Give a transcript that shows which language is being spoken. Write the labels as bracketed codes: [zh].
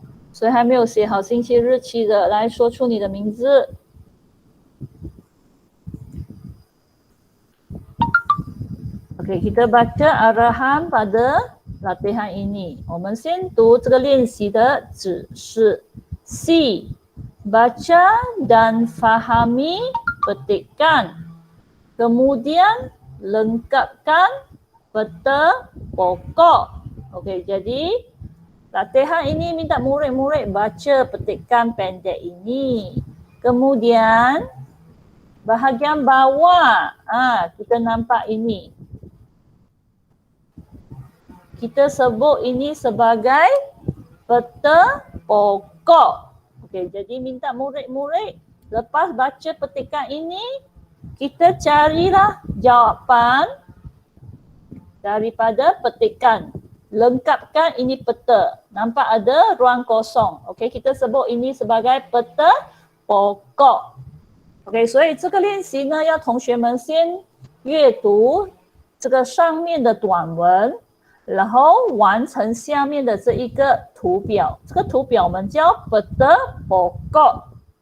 [zh] 谁还没有写好星期日期的，来说出你的名字。 [ms] Okey, kita baca arahan pada latihan ini. [zh] 我们先读这个练习的指示。 C. [ms] Baca dan fahami petikan. Kemudian lengkapkan peta pokok. Okey, jadi latihan ini minta murid-murid baca petikan pendek ini. Kemudian bahagian bawah, kita nampak ini. Kita sebut ini sebagai peta pokok. Okey, jadi minta murid-murid lepas baca petikan ini, kita carilah jawapan daripada petikan. Lengkapkan ini peta. Nampak ada ruang kosong. Okey, kita sebut ini sebagai peta pokok. [zh] Okey, 所以这个练习呢，要同学们先阅读这个上面的短文，然后完成下面的这一个图表。这个图表我们叫 [ms] peta pokok.